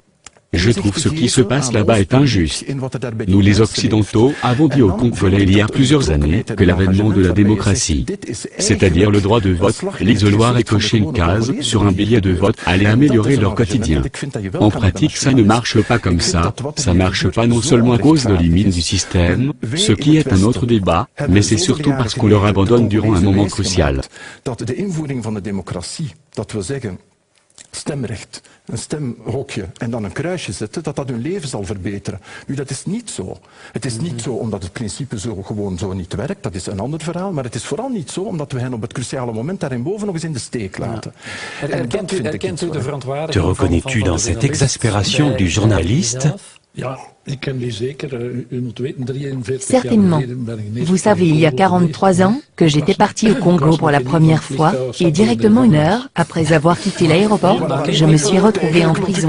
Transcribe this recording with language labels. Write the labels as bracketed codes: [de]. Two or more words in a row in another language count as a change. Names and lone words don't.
[fr] Je trouve ce qui se passe là-bas est injuste. Nous les Occidentaux avons dit aux Congolais il y a plusieurs années que l'avènement de la démocratie, c'est-à-dire le droit de vote, l'isoloir et cocher une case sur un billet de vote allait améliorer leur quotidien. En pratique, ça ne marche pas comme ça. Ça marche pas non seulement à cause de limites du système, ce qui est un autre débat, mais c'est surtout parce qu'on leur abandonne durant un moment crucial. [nl] Stemrecht, een stemhokje en dan een kruisje zetten, dat hun leven zal verbeteren. Nu, dat is niet zo. Het is niet zo omdat het principe gewoon zo niet werkt, dat is een ander verhaal, maar het is vooral niet zo omdat we hen op het cruciale moment daarboven nog eens in de steek laten. [fr] Te reconnais-tu dans cette exaspération du journaliste? Certainement. Vous savez, il y a 43 ans, que j'étais parti au Congo pour la première fois, et directement 1 heure, après avoir quitté l'aéroport, je me suis retrouvé en prison.